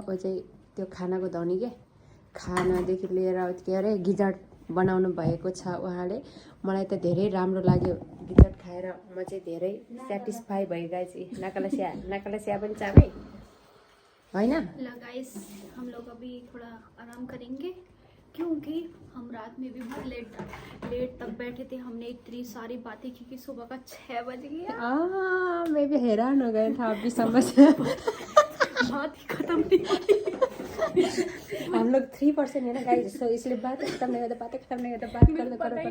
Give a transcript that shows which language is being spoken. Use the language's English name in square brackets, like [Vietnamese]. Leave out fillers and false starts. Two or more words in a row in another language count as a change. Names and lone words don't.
[Nepali] ओ चाहिँ त्यो खानाको धनी के, खानादेखि लिएर के अरे गिजार्ड बनाउनु भएको छ उहाँले। मलाई त धेरै राम्रो लाग्यो गिजार्ड खाएर। म चाहिँ धेरै सेटिस्फाई भएँ गाइस। नाकाला स्या पनि चाबै होइन। [Hindi] गाइस हम लोग अभी थोड़ा आराम करेंगे क्योंकि हम रात में भी बहुत लेट तक बैठे थे। हमने इतनी सारी बातें की कि सुबह का 6 बज गया। मैं भी हैरान हो गया था अभी समझ बात ही खत्म नहीं। हम लोग 3% है ना गाइस, तो इसलिए बात खत्म नहीं होता, बात करते